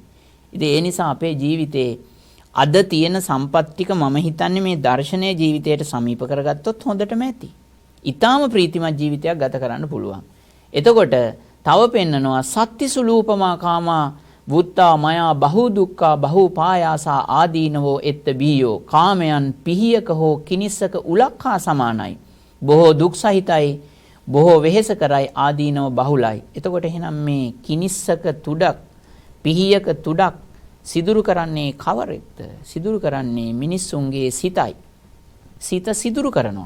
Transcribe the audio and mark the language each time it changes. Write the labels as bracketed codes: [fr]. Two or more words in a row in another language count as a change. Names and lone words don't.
[si] ඉතින් ඒ නිසා අපේ ජීවිතේ අද තියෙන සම්පත් ටික මම හිතන්නේ මේ දර්ශනීය ජීවිතයට සමීප කරගත්තොත් හොඳටම ඇති. ඊටාම ප්‍රීතිමත් ජීවිතයක් ගත කරන්න පුළුවන්. එතකොට තව පෙන්නනවා [pi] සත්‍තිසුලූපමා කාමා වුත්තා මයා බහු දුක්ඛා බහු පායාසා ආදීනවෝ එත්ත බීයෝ. [si] කාමයන් පිහියක හෝ කිනිස්සක උලක් හා සමානයි. බොහෝ දුක් සහිතයි, බොහෝ වෙහෙස කරයි, ආදීනව බහුලයි. එතකොට එහෙනම් මේ කිනිස්සක තුඩක්, පිහියක තුඩක් සිදුරු කරන්නේ කවරෙක්ද? සිදුරු කරන්නේ මිනිස්සුන්ගේ සිතයි. සිත සිදුරු කරනවා.